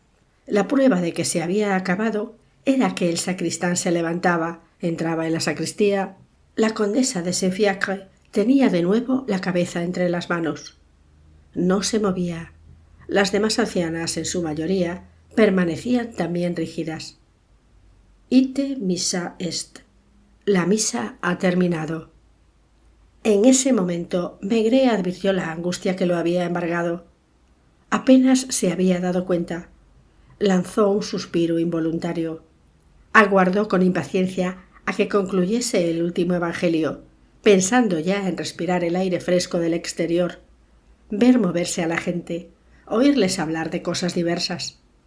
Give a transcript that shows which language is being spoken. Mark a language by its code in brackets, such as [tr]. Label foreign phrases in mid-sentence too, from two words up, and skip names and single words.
[es] La prueba de que se había acabado era que el sacristán se levantaba, entraba en la sacristía. La condesa de Saint-Fiacre tenía de nuevo la cabeza entre las manos. No se movía. Las demás ancianas, en su mayoría, permanecían también rígidas. [la] Ite missa est. [es] La misa ha terminado. En ese momento Maigret advirtió la angustia que lo había embargado. Apenas se había dado cuenta. Lanzó un suspiro involuntario. Aguardó con impaciencia a que concluyese el último evangelio, pensando ya en respirar el aire fresco del exterior, ver moverse a la gente, oírles hablar de cosas diversas.